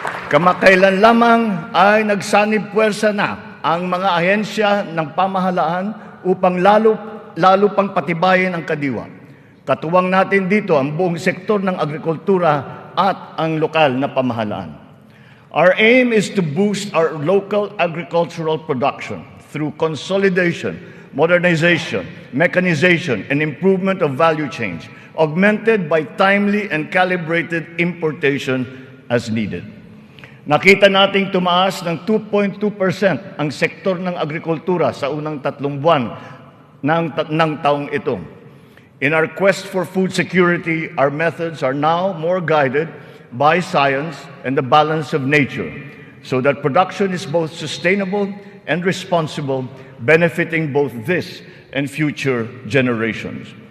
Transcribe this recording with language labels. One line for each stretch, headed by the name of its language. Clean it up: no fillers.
Filipino: Kamakailan lamang ay nagsanib puwersa na ang mga ahensya ng pamahalaan upang lalo pang patibayin ang kadiwa. Katuwang natin dito ang buong sektor ng agrikultura at ang lokal na pamahalaan.
English: Our aim is to boost our local agricultural production through consolidation, modernization, mechanization, and improvement of value chains, augmented by timely and calibrated importation as needed.
Filipino: Nakita nating tumaas ng 2.2% ang sektor ng agrikultura sa unang 3 buwan ng taong ito.
English: In our quest for food security, our methods are now more guided by science and the balance of nature, so that production is both sustainable and responsible, benefiting both this and future generations.